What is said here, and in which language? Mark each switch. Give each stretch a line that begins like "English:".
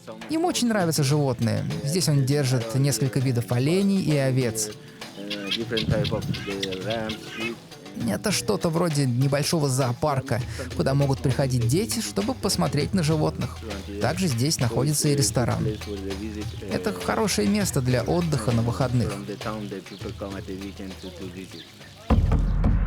Russian: Ему очень нравятся животные. Здесь он держит несколько видов оленей и овец.
English: Different type of the rams, sheep.
Russian: Это что-то вроде небольшого зоопарка, куда могут приходить дети, чтобы посмотреть на животных. Также здесь находится и ресторан.
English: Place where they visit,
Russian: Это хорошее место для отдыха на выходных.
English: from the town that people come at the weekend to visit.